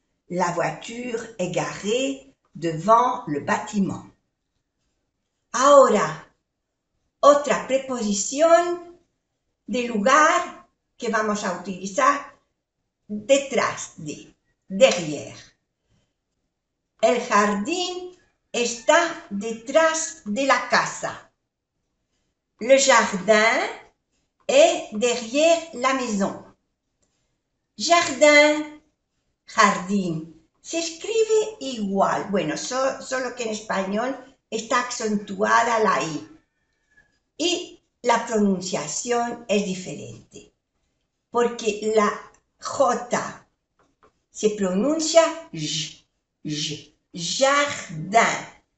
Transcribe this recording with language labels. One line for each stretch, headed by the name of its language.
French: La voiture est garée devant le bâtiment.
Spanish: Ahora, otra preposición de lugar que vamos a utilizar detrás de, derrière. El jardín está detrás de la casa.
French: Le jardin est derrière la maison. Jardin, jardín.
Spanish: Se escribe igual, bueno, solo que en español está acentuada la I. Y la pronunciación es diferente, porque la J se pronuncia J, jardin.